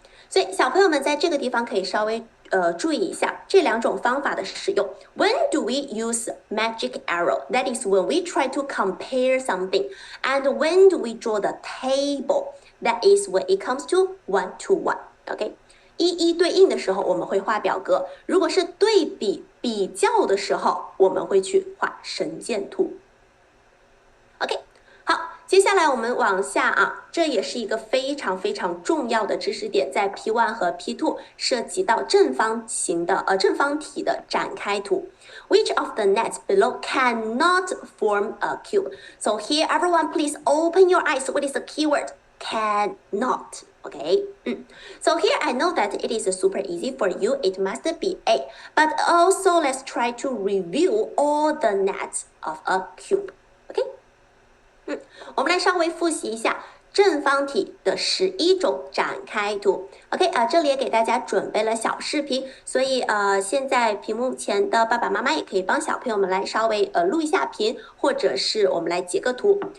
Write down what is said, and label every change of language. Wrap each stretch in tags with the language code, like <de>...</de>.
<zh>所以小朋友们在这个地方可以稍微注意一下这两种方法的使用。</zh> <en>When do we use magic arrow? That is when we try to compare something. And when do we draw the table? That is when it comes to one to one. Okay?</en> <zh>一一对应的时候，我们会画表格；如果是对比比较的时候，我们会去画神剑图。</zh> <en>OK。</en> <zh>好，接下来我们往下啊，这也是一个非常非常重要的知识点，在 P1 和 P2 涉及到正方体的展开图。</zh> <en>Which of the nets below cannot form a cube? So here, everyone, please open your eyes. What is the keyword? Cannot. Okay. So here I know that it is super easy for you. It must be A. But also let's try to review all the nets of a cube. Okay.</en> <zh>我们来稍微复习一下正方体的11种展开图。 OK 这里也给大家准备了小视频，所以现在屏幕前的爸爸妈妈也可以帮小朋友们来稍微录一下屏，或者是我们来截个图。</zh>